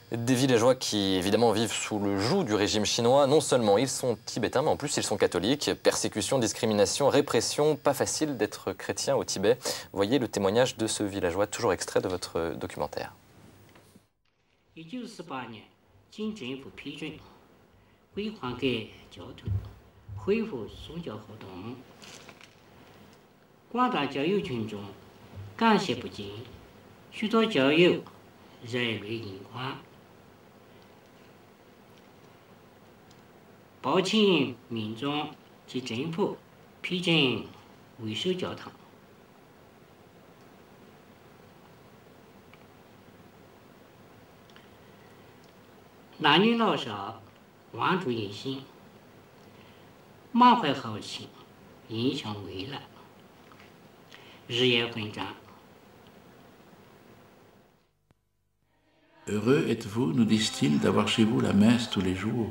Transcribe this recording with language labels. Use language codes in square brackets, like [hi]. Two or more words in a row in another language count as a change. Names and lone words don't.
[fr] Des villageois qui, évidemment, vivent sous le joug du régime chinois. Non seulement ils sont tibétains, mais en plus ils sont catholiques. Persécution, discrimination, répression. Pas facile d'être chrétien au Tibet. Voyez le témoignage de ce villageois, toujours extrait de votre documentaire. [zh] 经政府批准，归还给教头，恢复宗教活动。广大教友群众感谢不尽，许多教友热泪盈眶。报请民众及政府批准维修教堂。男女老少万众一心，满怀豪情，迎向未来，日夜奋战。 [fr] Heureux êtes-vous, nous disent-ils, d'avoir chez vous la messe tous les jours.